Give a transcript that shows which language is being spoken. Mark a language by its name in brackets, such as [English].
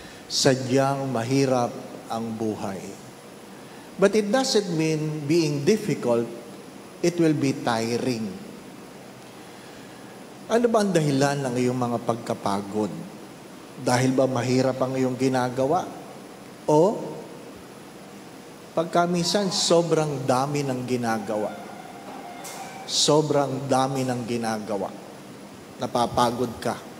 [Filipino] Sadyang mahirap ang buhay. [English] But it doesn't mean being difficult, it will be tiring. [Filipino] Ano ba ang dahilan ng iyong mga pagkapagod? Dahil ba mahirap ang iyong ginagawa? O pagkamisan sobrang dami ng ginagawa? Sobrang dami ng ginagawa. Napapagod ka.